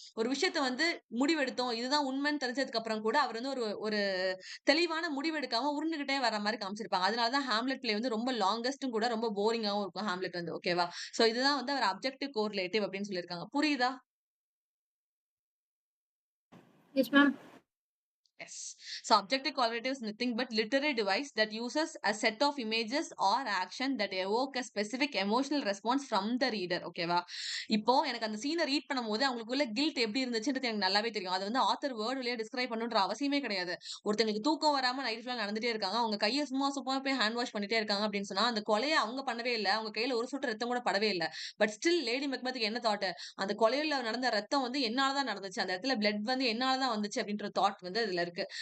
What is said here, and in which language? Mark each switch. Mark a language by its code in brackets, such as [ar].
[ta] ஒரு விஷயத்த வந்து முடிவெடுத்தோம். இதுதான் உண்மைன்னு தெரிஞ்சதுக்கு அப்புறம் கூட அவர் வந்து ஒரு ஒரு தெளிவான முடிவெடுக்காம உருண்டுகிட்டே வர மாரி காமிச்சிருப்பாங்க. அதனால தான் ஹாம்லெட் பிளே வந்து ரொம்ப லாங்கஸ்ட்டும் கூட ரொம்ப போரிங்காவும் இருக்கும் ஹாம்லெட் வந்து. ஓகேவா? சோ இதுதான் வந்து அவர் அப்ஜெக்டிவ் கோரிலேட்டிவ் அப்படின்னு சொல்லியிருக்காங்க. புரியுதா? [en] Yes, ma'am. Yes. So objective qualitative is nothing but literary device that uses a set of images or action that evoke a specific emotional response from the reader. [ta] ஓகேவா? இப்போ எனக்கு அந்த சீனை ரீட் பண்ணும்போது அவங்களுக்குள்ள கில்ட் எப்படி இருந்துச்சுன்றது எனக்கு நல்லாவே தெரியும். அது வந்து ஆத்தர் வேர்டுலயே டிஸ்கிரைப் பண்ணுன்ற அவசியமே கிடையாது. ஒருத்தங்களுக்கு தூக்கம் வராம நைட் ஃபுல்லா நடந்துட்டே இருக்காங்க. அவங்க கையை சும்மா போய் ஹேண்ட் வாஷ் பண்ணிட்டே இருக்காங்க அப்படின்னு சொன்னா அந்த கொலையை அவங்க பண்ணவே இல்லை. அவங்க கையில ஒரு சொட்டு ரத்தம் கூட படவே இல்லை. பட் ஸ்டில் லேடி மெக்பத்துக்கு என்ன தாட், அந்த கொலையில நடந்த ரத்தம் வந்து என்னாலதான் நடந்துச்சு, அந்த இடத்துல பிளட் வந்து என்னாலதான் வந்துச்சு அப்படின்ற தாட் வந்து அதுல இருக்கு.